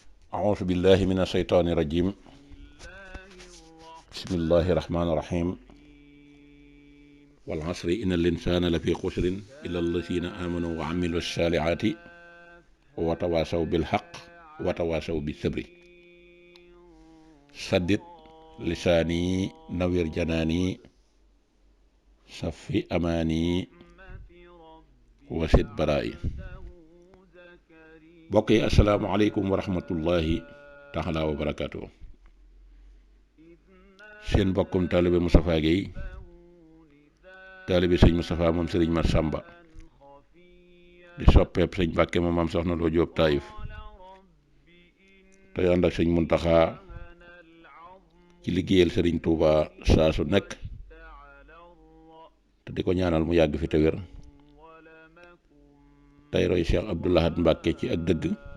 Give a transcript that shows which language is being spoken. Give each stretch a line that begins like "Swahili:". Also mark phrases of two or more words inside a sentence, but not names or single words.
Arabic: أعوذ بالله من الشيطان الرجيم بسم الله الرحمن الرحيم والعصر إن الإنسان لفي خسر إلا الذين آمنوا وعملوا الصالحات وتواصوا بالحق وتواصوا بالصبر سدد لساني نوير جناني صفي أماني وسد برائي
Wolof: bokk yi
Arabic: السلام عليكم ورحمة الله تعالى وبركاته.
Wolof: seen bokkum taalibe Moustapha Guèye taalibe sëñ Moustapha moom sëriñ Mat Samba di soppeeb sëñ Mbàkke moom am soxna Loo Jóob Taayif tey ànd ak sëñ Muntaxa ci liggéeyal sëriñ Tuuba saa su nekk te di ko ñaanal mu yàgg fi te wér tey roy Cheikh Abdoul Ahad Mbàkke ci ak dëgg